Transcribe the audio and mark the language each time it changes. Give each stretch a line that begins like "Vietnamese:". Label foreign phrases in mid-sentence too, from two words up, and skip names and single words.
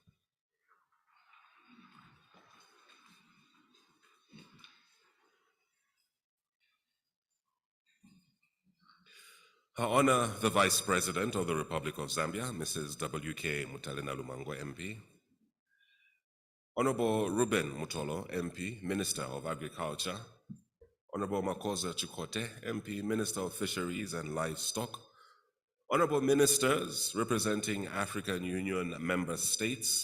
English: I honor the Vice President of the Republic of Zambia, Mrs. W.K. Mutale-Nalumangwa, MP. Honorable Ruben Mutolo, MP, Minister of Agriculture. Honorable Makosa Chikote, MP, Minister of Fisheries and Livestock. Honorable Ministers representing African Union member states.